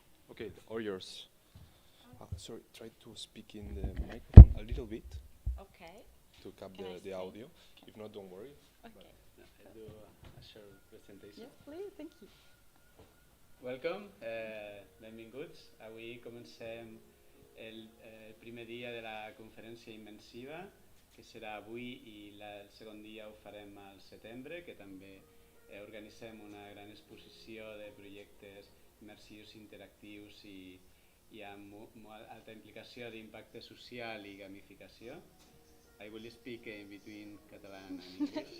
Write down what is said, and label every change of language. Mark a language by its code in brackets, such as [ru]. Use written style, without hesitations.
[en] Okay, all yours. Sorry, try to speak in the microphone a little bit Okay. to cap Can I the say? audio. If not, don't worry. Okay. No, I'll do a short presentation. Yes, please. Thank you. Welcome, benvinguts. [ca] Avui comencem el primer dia de la conferència immensiva, que serà avui, i el segon dia ho farem al setembre, que també organitzem una gran exposició de projectes immersius, interactius i amb molt alta implicació d'impacte social i gamificació. [en] I will speak in between Catalan and English.